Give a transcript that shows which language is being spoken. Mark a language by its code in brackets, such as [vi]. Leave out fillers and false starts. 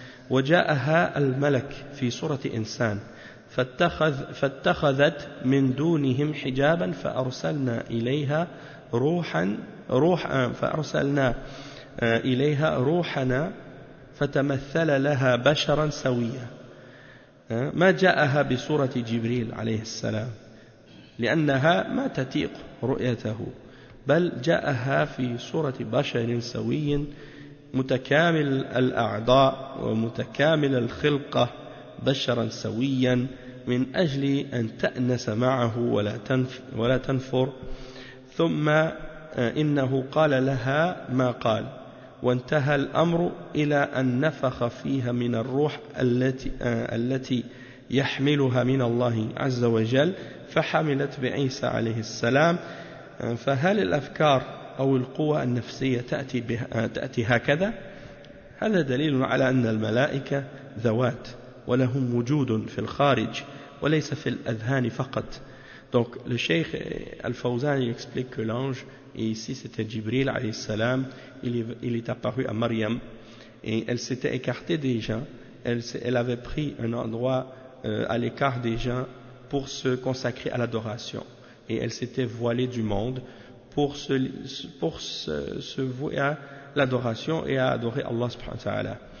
[ar] وجاءها الملك في صورة إنسان فاتخذت من دونهم حجابا فأرسلنا إليها روحا فأرسلنا إليها روحنا فتمثل لها بشرا سويا. ما جاءها بصورة جبريل عليه السلام لأنها ما تتيق رؤيته، بل جاءها في صورة بشر سوي متكامل الأعضاء ومتكامل الخلقة، بشرا سويا من أجل أن تأنس معه ولا تنفر. ثم إنه قال لها ما قال، وانتهى الأمر إلى أن نفخ فيها من الروح التي يحملها من الله عز وجل، فحملت بعيسى عليه السلام. فهل الأفكار أو القوى النفسية تأتي هكذا؟ هذا دليل على أن الملائكة ذوات ولهم وجود في الخارج وليس في الأذهان فقط. [fr] Donc le Cheikh Al-Fawzan explique que l'ange, et ici c'était Jibril alayhi salam, il est apparu à Maryam et elle s'était écartée des gens, elle avait pris un endroit à l'écart des gens pour se consacrer à l'adoration, et elle s'était voilée du monde pour se vouer à l'adoration et à adorer Allah subhanahu wa ta'ala.